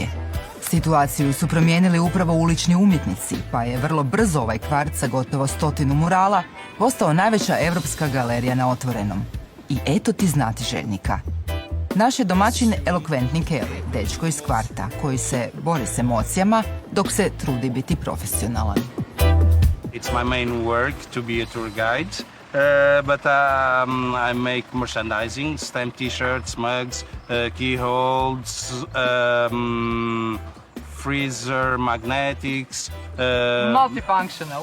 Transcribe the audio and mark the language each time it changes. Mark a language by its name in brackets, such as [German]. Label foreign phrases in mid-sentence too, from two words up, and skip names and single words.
[Croatian] Situaciju su promijenili upravo ulični umjetnici, pa je vrlo brzo ovaj kvart sa gotovo 100 murala postao najveća evropska galerija na otvorenom. I eto ti znatiželjnika. Naš je domaćin elokventni Kelly, dečko iz kvarta, koji se bori s emocijama dok se trudi biti profesionalan. [English] It's my main work to be a tour guide, but I make merchandising, stamp t-shirts, mugs, keyholes, freezer, magnetics. Multifunctional.